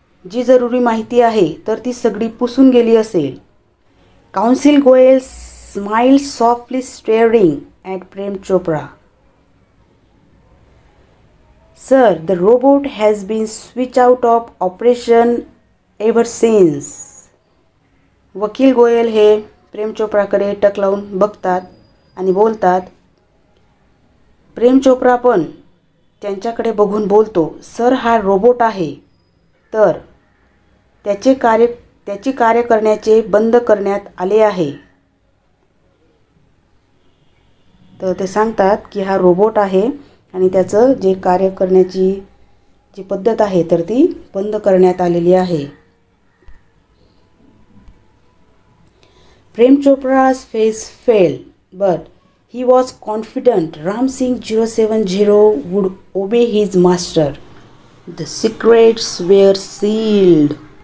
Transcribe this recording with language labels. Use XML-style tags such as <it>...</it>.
<mr>जी जरुरी माहिती आहे तर ती सगळी पुसून गेली असेल.</mr> <en>Counsel Goyal smiled softly, staring at Prem Chopra. Sir, the robot has been switched out of operation ever since.</en> <mr>वकील गोयल हे प्रेम चोप्राकडे टक लावून बघतात आणि बोलतात. प्रेम चोप्रा पण त्यांच्याकडे बघून बोलतो, सर हा रोबोट आहे तर त्याची कार्य करण्याचे बंद करण्यात आले आहे. तर ते सांगतात की हा रोबोट आहे आणि त्याचं जे कार्य करण्याची जी पद्धत आहे तर ती बंद करण्यात आलेली आहे.</mr> <en>Prem Chopra's face fell, but he was confident Ram Singh 070 would obey his master. The secrets were sealed.</en>